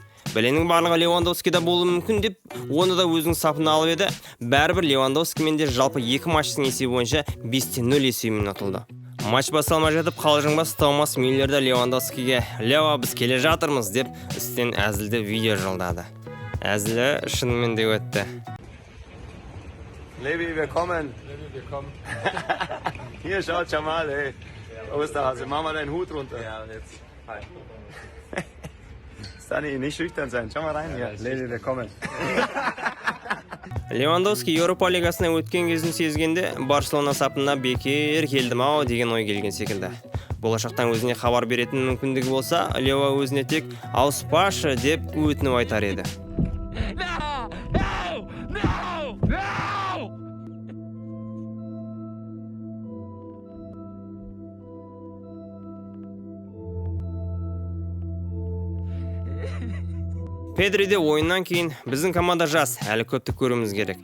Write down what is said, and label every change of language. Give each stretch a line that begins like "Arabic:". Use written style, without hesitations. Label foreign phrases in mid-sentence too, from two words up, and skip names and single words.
Kazakh: Бәленің барлығы Левандовскийда болуы мүмкін деп, оны да өзінің сапына алып еді. Бәрібір Левандовскиймен де жалпы 2 матчтың есебі бойынша 5-0 есебімен ұтылды. Матч басталмай жатып қалжыңбас Томас Мюллерді Левандовскийге «Лева, біз келе жатырмыз» деп үстен әзілді видео жолдады. Әзілі шынымен де өтті.
German: Levi, wir kommen. Hier, schaut Jamal, ey. Osterhase, mach mal deinen Hut runter. Ja, und jetzt. Hi. Stani, nicht schüchtern sein. Schau mal rein hier. Levi, wir kommen.
Kazakh: Левандовский Еуропа лигасына өткен кезін сезгенде Барселона сапына бекер келдім ау деген ой келген секілді. Болашақтан өзіне хабар беретін мүмкіндігі болса, Лева өзіне тек ауыспашы деп өтініп айтар еді. Педриде ойыннан кейін біздің команда жас, әлі көпті көруіміз керек.